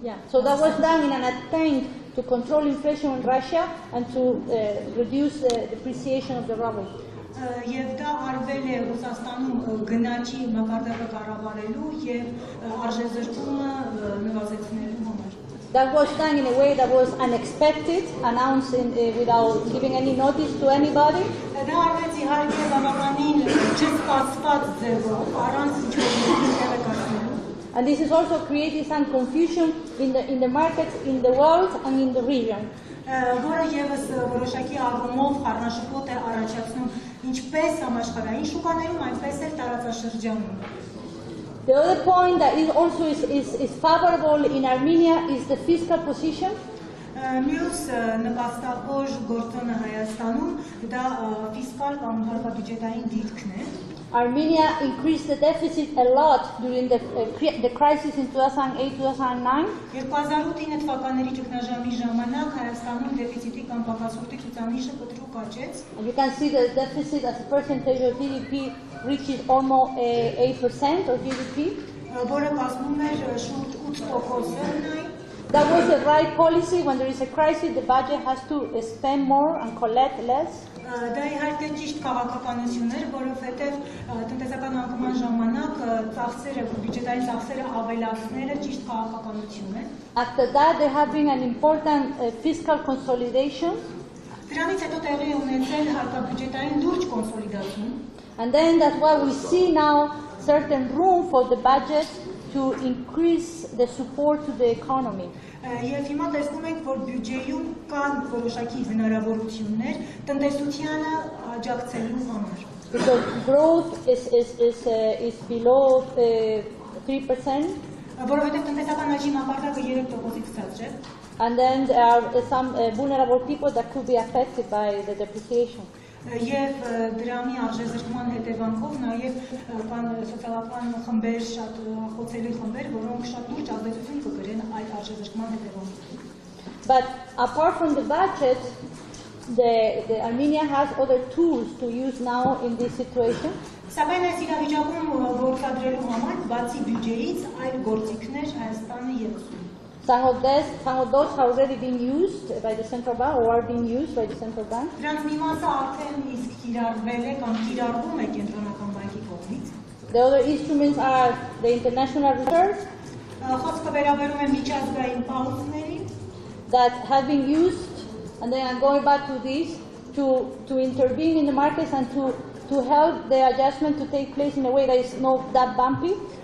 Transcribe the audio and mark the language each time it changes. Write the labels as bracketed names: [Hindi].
[English] So that was done in an attempt to control inflation in Russia and to reduce the depreciation of the ruble. [Armenian] Եվ դա արվել է Ռուսաստանում գնաճի մակարդակը կառավարելու եւ արժեզրկումը նվազեցնելու համար։ [English] That was done in a way that was unexpected, announced without giving any notice to anybody. [Armenian] Դա արվեց իհարկե բավականին չսպասված ձևով, առանց ինչ-որ տեղեկացնելու։ [English] And this is also creating some confusion in the markets, in the world and in the region. [Armenian] Որը ևս որոշակի առումով խառնաշփոթ է առաջացնում ինչպես համաշխարհային շուկաներում, այնպես էլ տարածաշրջանում։ [English] The other point that is also is favorable in Armenia is the fiscal position. [Armenian] Մյուս նպաստավոր գործոնը Հայաստանում դա ֆիսկալ կամ հարկաբյուջետային դիրքն է։ [English] Armenia increased the deficit a lot during the crisis in 2008-2009. [Armenian] 2008 թվականների ճգնաժամի ժամանակ Հայաստանում դեֆիցիտի կամ պակասորտի ցուցանիշը կտրուկ աճեց։ [English] You can see the deficit as a percentage of GDP reaches almost 8% of GDP. [Armenian] Որը կազմում էր շուրջ 8%։ [English] That was the right policy. When there is a crisis, the budget has to spend more and collect less. [Armenian] Դա իհարկե ճիշտ քաղաքականություն էր, որովհետև տնտեսական անկման ժամանակ ծախսերը, բյուջետային ծախսերը ավելացնելը ճիշտ քաղաքականություն է։ [English] After that, there have been an important fiscal consolidation. [Armenian] Դրանից հետո տեղի ունեցել հարկաբյուջետային լուրջ կոնսոլիդացում։ [English] And then that's why we see now certain room for the budget to increase the support to the economy. [Armenian] Եվ հիմա տեսնում ենք, որ բյուջեում կան որոշակի հնարավորություններ տնտեսությանը աջակցելու համար։ [English] Because growth is below 3%. [Armenian] Որովհետև տնտեսական աճի մակարդակը 3%-ից ցածր է։ [English] And then there are some vulnerable people that could be affected by the depreciation. [Armenian] Եվ դրամի արժեզրկման հետևանքով նաև կան սոցիալական խմբեր, շատ խոցելի խմբեր, որոնք շատ լուրջ ազդեցություն կկրեն այդ արժեզրկման հետևանքով։ [English] But apart from the budget, the Armenia has other tools to use now in this situation. [Armenian] Սակայն այս իրավիճակում գործադրելու համար բացի բյուջեից այլ գործիքներ Հայաստանը ևս ունի։ [English] Some of those have already been used by the central bank or are being used by the central bank. [Armenian] Դրանց մի մասը արդեն իսկ կիրառվել է կամ կիրառվում է կենտրոնական բանկի կողմից։ [English] The other instruments are the international reserves [Armenian] Խոսքը վերաբերում է միջազգային պահոցներին, [English] that have been used, and then I'm going back to this, to intervene in the markets and to help the adjustment to take place in a way that is not that bumpy.